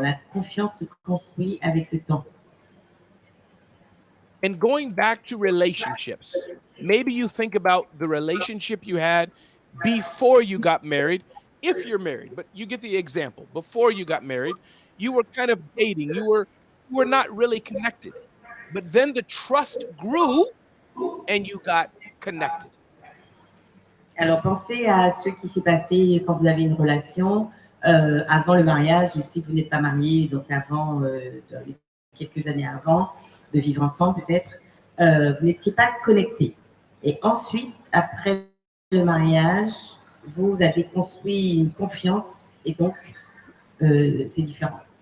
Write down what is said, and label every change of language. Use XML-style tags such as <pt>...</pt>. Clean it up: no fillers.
<fr>La confiance se construit avec le temps.</fr> <en>And going back to relationships, maybe you think about the relationship you had before you got married, if you're married, but you get the example. Before you got married, you were kind of dating. You were not really connected. But then the trust grew and you got connected.</en> <fr>Alors, pensez à ce qui s'est passé quand vous avez une relation avant le mariage, ou si vous n'êtes pas marié, donc avant, quelques années avant, de vivre ensemble peut-être, vous n'étiez pas connectés. Et ensuite, après le mariage, vous avez construit une confiance et donc c'est différent.</fr>